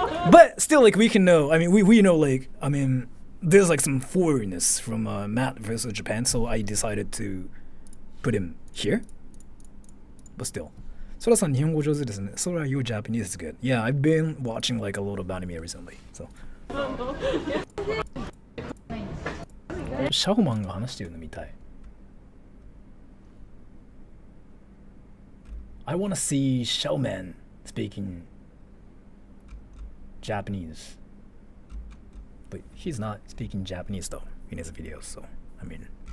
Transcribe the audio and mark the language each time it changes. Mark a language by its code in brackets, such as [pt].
[en] But still, like we can know. I mean, we know like there's like some foreignness from Matt versus Japan, so I decided to put him here. But still, Sora-san [ja] 日本語上手ですね. [en] Sora, your Japanese is good. Yeah, I've been watching like a lot of anime recently. So. [ja] シャオマンが話してるの見たい. [en] I want to see Showman speaking Japanese. But he's not speaking Japanese though in his videos, so I mean.